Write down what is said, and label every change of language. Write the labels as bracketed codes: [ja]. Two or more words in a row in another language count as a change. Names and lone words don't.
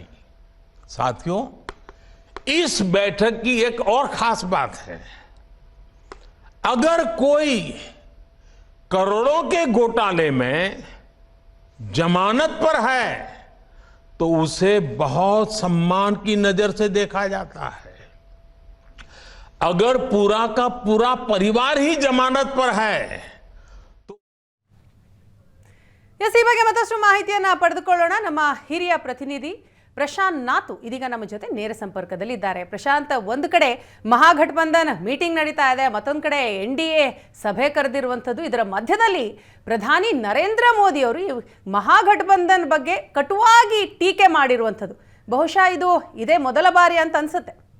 [hi] साथियों, इस बैठक की एक और खास बात है, अगर कोई करोड़ों के घोटाले में जमानत पर है तो उसे बहुत सम्मान की नजर से देखा जाता है। अगर पूरा का पूरा परिवार ही जमानत पर है तो [kn] ಈ ಬಗ್ಗೆ ಮತ್ತಷ್ಟು ಮಾಹಿತಿಯನ್ನ ಪಡೆದುಕೊಳ್ಳೋಣ. ನಮ್ಮ ಹಿರಿಯ ಪ್ರತಿನಿಧಿ ಪ್ರಶಾಂತ್ ನಾತು ಇದೀಗ ನಮ್ಮ ಜೊತೆ ನೇರ ಸಂಪರ್ಕದಲ್ಲಿದ್ದಾರೆ. ಪ್ರಶಾಂತ್, ಒಂದು ಕಡೆ ಮಹಾಗಠಬಂಧನ್ ಮೀಟಿಂಗ್ ನಡೀತಾ ಇದೆ, ಮತ್ತೊಂದು ಕಡೆ NDA ಸಭೆ ಕರೆದಿರುವಂಥದ್ದು. ಇದರ ಮಧ್ಯದಲ್ಲಿ ಪ್ರಧಾನಿ ನರೇಂದ್ರ ಮೋದಿ ಅವರು ಈ ಮಹಾಗಠಬಂಧನ್ ಬಗ್ಗೆ ಕಟುವಾಗಿ ಟೀಕೆ ಮಾಡಿರುವಂಥದ್ದು ಬಹುಶಃ ಇದೇ ಮೊದಲ ಬಾರಿ ಅಂತ ಅನ್ಸುತ್ತೆ.